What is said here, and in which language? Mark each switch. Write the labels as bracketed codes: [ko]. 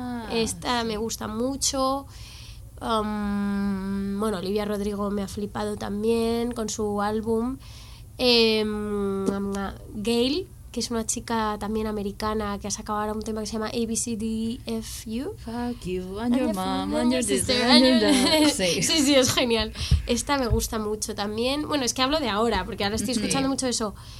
[es] Esta sí, me gusta mucho. Bueno, Olivia Rodrigo me ha flipado también con su álbum. Gail, que es una chica también americana que ha sacado ahora un tema que se llama ABCDFU. [en] Fuck you and your mom and your sister and your [es] sí, sí, es genial. Esta me gusta mucho también. Bueno, es que hablo de ahora porque ahora estoy escuchando mucho eso.